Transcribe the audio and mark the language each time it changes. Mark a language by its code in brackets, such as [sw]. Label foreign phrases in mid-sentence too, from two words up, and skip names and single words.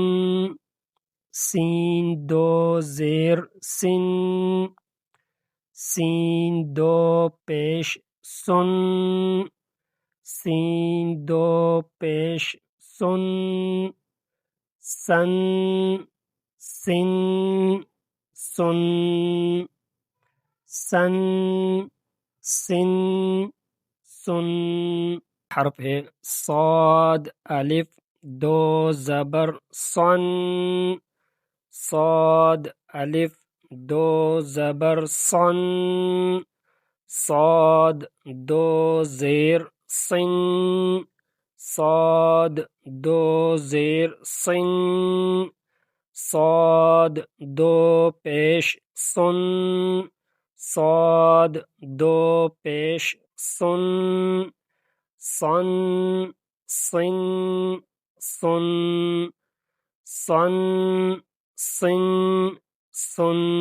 [ur] سین دو زیر سن، سین دو پیش سن، سین دو پیش سن، سن سن سن، سن سن سن۔ حرف ہے صاد الف دو زبر صن، صاد الف دو زبر صن، صاد دو زیر صن، صاد دو زیر صن، صاد دو پیش صن، صاد دو پیش صن، صن صن صن، صن صن صن۔